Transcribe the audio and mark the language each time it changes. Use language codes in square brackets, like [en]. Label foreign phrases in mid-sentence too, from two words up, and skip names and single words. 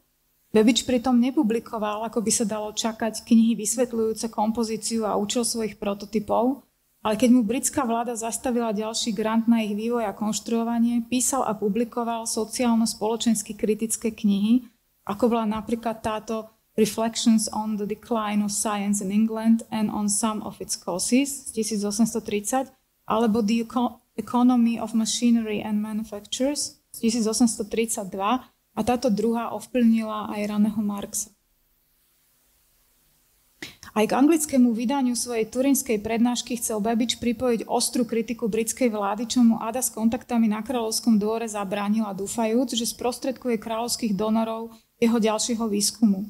[sk] Babbage pritom nepublikoval, ako by sa dalo čakať, knihy vysvetľujúce kompozíciu a účel svojich prototypov, ale keď mu britská vláda zastavila ďalší grant na ich vývoj a konštruovanie, písal a publikoval sociálno-spoločensky kritické knihy, ako bola napríklad táto Reflections on the Decline of Science in England and on Some of its Causes z 1830, alebo The Economy of Machinery and Manufactures z 1832, a táto druhá ovplyvnila aj raného Marxa. Aj k anglickému vydaniu svojej turínskej prednášky chcel Babbage pripojiť ostrú kritiku britskej vlády, čo mu Ada s kontaktami na kráľovskom dvore zabránila, dúfajúc, že sprostredkuje kráľovských donorov jeho ďalšieho výskumu.